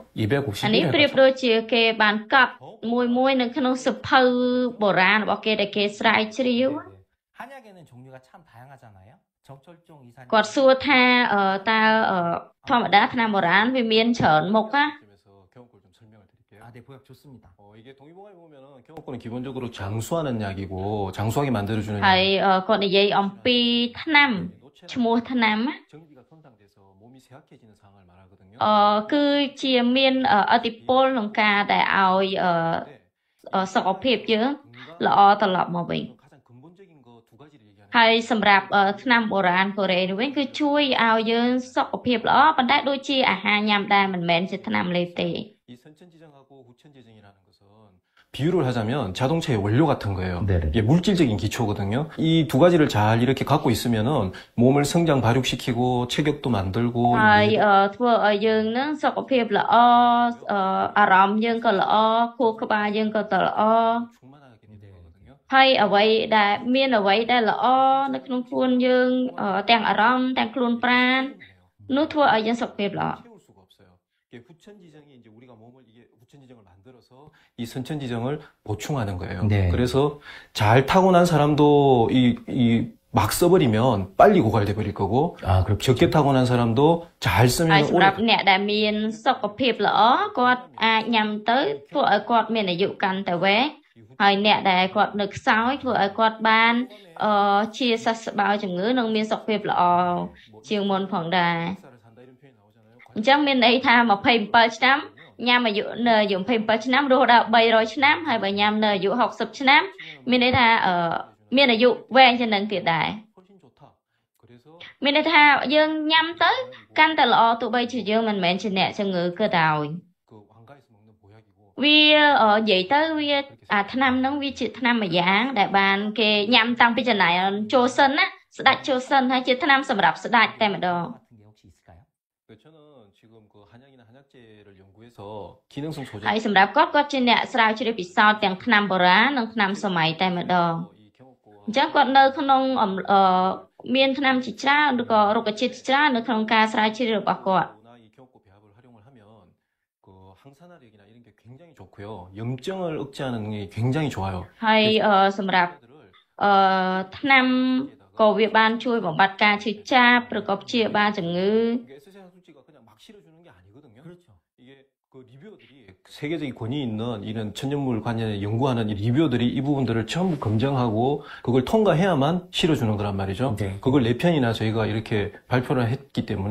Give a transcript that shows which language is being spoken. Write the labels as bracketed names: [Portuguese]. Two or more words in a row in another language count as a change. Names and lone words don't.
[Khmer] អានេះប្រៀប [Korean] 250일 [Khmer] ដូចជាគេបានកត់មួយនៅក្នុងសភៅបុរាណរបស់គេដែលគេស្រាវជ្រាវ [Korean] 한약에는 종류가 참 다양하잖아요. 정철종 이사님 [Khmer] គាត់សួរថាតើធម្មតាថ្នាំបុរាណវាមានច្រើនមុខណា [Korean] 점에서 경호권 좀 설명을 드릴게요. 네, 보약 좋습니다. 이게 동의보감에 보면은 경호권은 기본적으로 장수하는 약이고 장수하게 만들어주는 [Khmer] ហើយគាត់និយាយអំពីថ្នាំឈ្មោះថ្នាំណា [Korean] 정기가 손상돼서 몸이 쇠약해지는 상황을 말하거든요. [Khmer] គឺជាមានឥទ្ធិពលក្នុងការដែលឲ្យសុខភាពយើងល្អត្រឡប់មកវិញ [Korean] 가장 근본적인 거 두 가지를 얘기하는 [Khmer] ហើយសម្រាប់ថ្នាំបុរាណកូរ៉េនេះវិញគឺជួយឲ្យយើងសុខភាពល្អប៉ុន្តែដូចជាអាហារញ៉ាំដែរមិនមែនជាថ្នាំលេបទេ [Korean] 이 선천지정하고 후천지정이라는 것은 비유를 하자면 자동차의 원료 같은 거예요. 네네. 이게 물질적인 기초거든요. 이 두 가지를 잘 이렇게 갖고 있으면은 몸을 성장 발육시키고 체격도 만들고 [Khmer] ហើយធ្វើឲ្យយើងនឹងសុខភាពល្អអារម្មណ៍យើងក៏ល្អខួរក្បាលយើងក៏ទៅល្អ [Korean] 충만하게 되는 거거든요. [Khmer] ហើយអ្វីដែលមានអ្វីដែលល្អនៅក្នុងខ្លួនយើងទាំងអារម្មណ៍ទាំងខ្លួនប្រាណនោះធ្វើឲ្យយើងសុខភាពល្អ [Korean] 채울 수가 없어요. 이게 후천지정이 이제 우리가 몸을 이게 후천지정을 만들어서 이 선천지정을 보충하는 거예요. 네. 그래서 잘 타고난 사람도 막 써버리면 빨리 고갈돼 버릴 거고 아, 그렇죠. 적게 타고난 사람도 잘 [Khmer] ហើយ [Korean] 쓰면 [Khmer] សម្ [Korean] 오래 [Khmer] រាប់អ្នកដែលមានសុខភាពល្អគាត់អាចញ៉ាំទៅធ្វើឲ្យគាត់មានអាយុកាន់តែវែងហើយអ្នកដែលគាត់នៅខ្សោយធ្វើឲ្យគាត់បានជាសះស្បើយជំងឺនិងមានសុខភាពល្អជាងមុនផងដែរ [Korean] 쌀을 산다 이런 표현이 나오잖아요. [Khmer] អញ្ចឹងមានន័យថា27ឆ្នាំញ៉ាំអាយុនៅអាយុ27ឆ្នាំរហូតដល់300ឆ្នាំហើយបើញ៉ាំនៅអាយុ60ឆ្នាំមានន័យថាមានអាយុវែងជាងនឹងទៀតដែរ [Korean] 훨씬 좋다. 그래서 [Khmer] មានន័យថាយើងញ៉ាំទៅកាន់តែល្អទោះបីជាយើងមិនមែនជាអ្នកជំងឺក៏ដោយ [Korean] 그 왕가에서 먹는 보약이고 [Khmer] វានិយាយទៅវាអាថ្នាំហ្នឹងវាជាថ្នាំមួយយ៉ាងដែលបានគេញ៉ាំតាំងពីចំណាយចូលសិនណាស្ដាច់ចូលសិនហើយជាថ្នាំសម្រាប់ស្ដាច់តែម្ដង [Korean] 같은 게 혹시 있을까요? 그 저는 지금 그 한약이나 한약재를 연구해서 기능성 조절 [Khmer] ហើយសម្រាប់គាត់ជាអ្នកស្រាវជ្រាវពិសោធន៍ទាំងថ្នាំបុរាណនិងថ្នាំសម័យតែម្ដង [Korean] 이 경옥고 [Khmer] អញ្ចឹងគាត់នៅក្នុងមានថ្នាំជាច្រើនឬក៏រុក្ខជាតិជាច្រើននៅក្នុងការស្រាវជ្រាវរបស់គាត់ [Korean] 이 경옥고 배합을 활용을 하면 그 항산화력이나 이런 게 굉장히 좋고요. 염증을 억제하는 게 굉장히 좋아요. [Khmer] ហើយសម្រាប់ ថ្នាំក៏វាបានជួយបំបត្តិការឈឺចាប់ឬក៏ព្យាបាលជំងឺ [Korean] 이게 에스세상 수치가 그냥 막 실어주는 게 아니거든요. 그렇죠. 이게 그 리뷰어들이 세계적인 권위 있는 이런 천연물 관련에 연구하는 이 리뷰어들이 이 부분들을 전부 검증하고 그걸 통과해야만 실어주는 거란 말이죠. 네. 그걸 4편이나 저희가 이렇게 발표를 했기 때문에